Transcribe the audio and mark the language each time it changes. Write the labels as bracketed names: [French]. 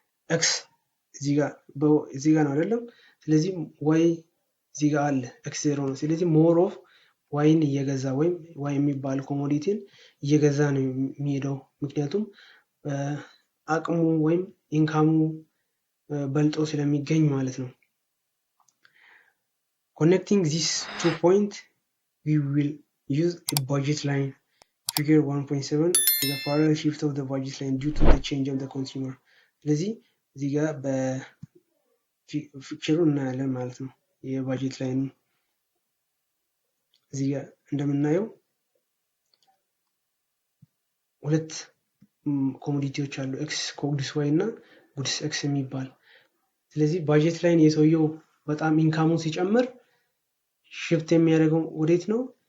[Amharic] ኤክስ እዚህ ጋር ነው አይደለም። ስለዚህ ዋይ እዚህ ጋር አለ ኤክስ 0 ነው። ስለዚህ ሞር ኦፍ ዋይን እየገዛ ወይም ዋይ የሚባል ኮሞዲቲን እየገዛ ነው የሚሄደው ምክንያቱም አቅሙ ወይም ኢንካሙ በልጦ ስለሚገኝ ማለት ነው። [English] Connecting these 2 points, we will use a budget line figure 1.7 the parallel shift of the budget line due to the change of the consumer. [Amharic] ስለዚህ እዚህ ጋር በፊክቸሩ እናያለን ማለት ነው። የባጀት ላይኑ እዚህ ጋር እንደምናየው ሁለት ኮሞዲቲዎች አሉ፣ ኤክስ ጉድስ ዋይ እና ጉድስ ኤክስ የሚባል። ስለዚህ ባጀት ላይን የሰውየው በጣም ኢንካሙ ሲጨምር ሽፍት የሚያደርገው ወዴት ነው?